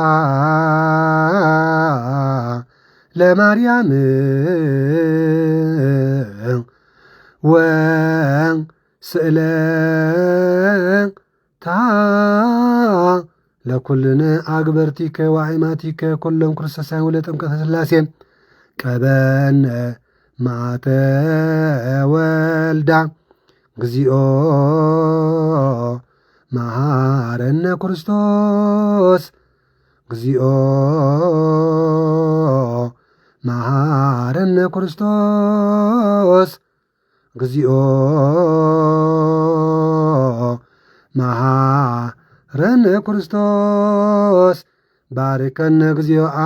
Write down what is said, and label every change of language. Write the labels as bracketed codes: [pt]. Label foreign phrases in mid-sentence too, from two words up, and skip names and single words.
[gez] ለማርያም ወስእለታ ለኩልነ አግበርቲከ ወአይማቲከ ኩሎም ክርስቶሳን ወለጥምቀተ ሥላሴ ቀበነ ማተ ወልዳ እግዚኦ መሐረነ ክርስቶስ እግዚኦ መሐረነ ክርስቶስ እግዚኦ መሐረነ ክርስቶስ ባርከነ እግዚኦ